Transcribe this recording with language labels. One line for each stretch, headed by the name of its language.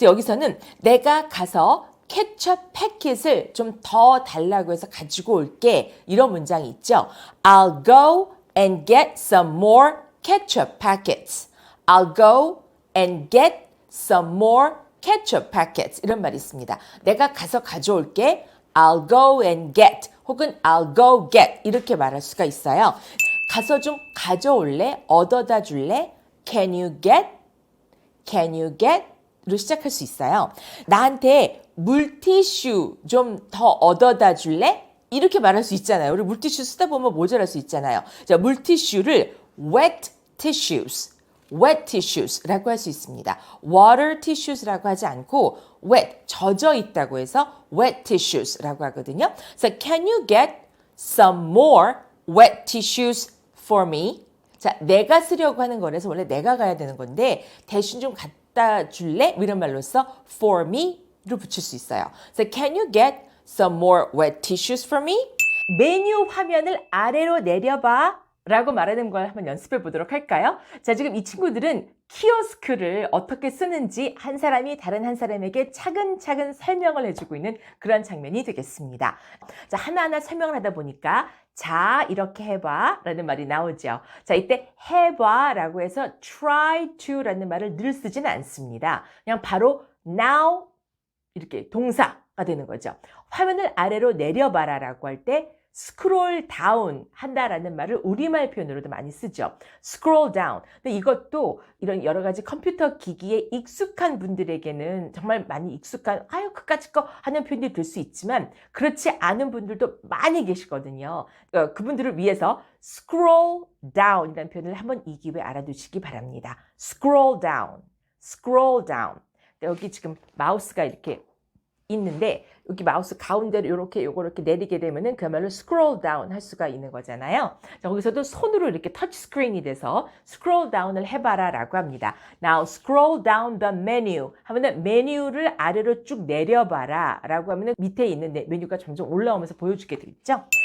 Korean: 그래서 여기서는 내가 가서 케첩 패킷을 좀 더 달라고 해서 가지고 올게 이런 문장이 있죠.
English: I'll go and get some more ketchup packets. I'll go and get some more ketchup packets.
Korean: 이런 말이 있습니다. 내가 가서 가져올게.
English: I'll go and get
Korean: 혹은
English: I'll go get
Korean: 이렇게 말할 수가 있어요. 가서 좀 가져올래? 얻어다 줄래?
English: Can you get? Can you get?
Korean: 로 시작할 수 있어요. 나한테 물티슈 좀 더 얻어다 줄래? 이렇게 말할 수 있잖아요. 우리 물티슈 쓰다 보면 모자랄 수 있잖아요. 자, 물티슈를
English: wet tissue,
Korean: 라고 할 수 있습니다.
English: water tissue,
Korean: 라고 하지 않고 wet, 젖어 있다고 해서
English: wet tissues,
Korean: 라고 하거든요.
English: 그래서 can you get some more wet tissues for me?
Korean: 자, 내가 쓰려고 하는 거라서 원래 내가 가야 되는 건데 대신 좀 갖다 줄래? 이런 말로써
English: for me
Korean: 로 붙일 수 있어요.
English: 그래서 can you get some more wet tissues for me?
Korean: 메뉴 화면을 아래로 내려봐 라고 말하는 걸 한번 연습해 보도록 할까요? 자, 지금 이 친구들은 키오스크를 어떻게 쓰는지 한 사람이 다른 한 사람에게 차근차근 설명을 해주고 있는 그런 장면이 되겠습니다. 자, 하나하나 설명을 하다 보니까 자, 이렇게 해봐 라는 말이 나오죠. 자, 이때 해봐 라고 해서
English: try to
Korean: 라는 말을 늘 쓰지는 않습니다. 그냥 바로 now 이렇게 동사가 되는 거죠. 화면을 아래로 내려봐라 라고 할 때 스크롤 다운 한다라는 말을 우리말 표현으로도 많이 쓰죠. 스크롤 다운. 근데 이것도 이런 여러 가지 컴퓨터 기기에 익숙한 분들에게는 정말 많이 익숙한 아유 그까짓 거 하는 표현이 될 수 있지만 그렇지 않은 분들도 많이 계시거든요. 그분들을 위해서 scroll down이라는 표현을 한번 이 기회에 알아두시기 바랍니다.
English: scroll down, scroll down.
Korean: 여기 지금 마우스가 이렇게 있는데 여기 마우스 가운데로 이렇게 요렇게 내리게 되면은 그야말로 scroll down 할 수가 있는 거잖아요. 자, 거기서도 손으로 이렇게 터치 스크린이 돼서 scroll down을 해봐라 라고 합니다.
English: Now scroll down the menu
Korean: 하면은 메뉴를 아래로 쭉 내려봐라 라고 하면은 밑에 있는 메뉴가 점점 올라오면서 보여주게 되겠죠.